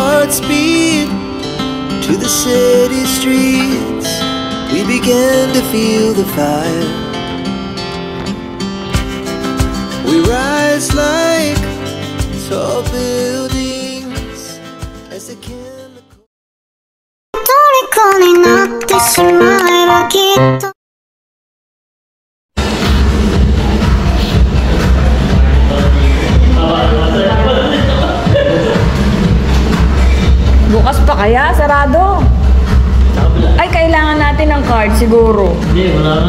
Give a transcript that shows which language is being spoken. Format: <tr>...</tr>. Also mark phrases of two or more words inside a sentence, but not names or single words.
<en>Godspeed to the city streets. We began to feel the fire. We rise like tall buildings as the chemical.</en> <ja>虜になってしまえばきっと</ja> <tl>Bukas pa kaya? Sarado. Ay, kailangan natin ng card siguro. Hindi, wala naman.</tl>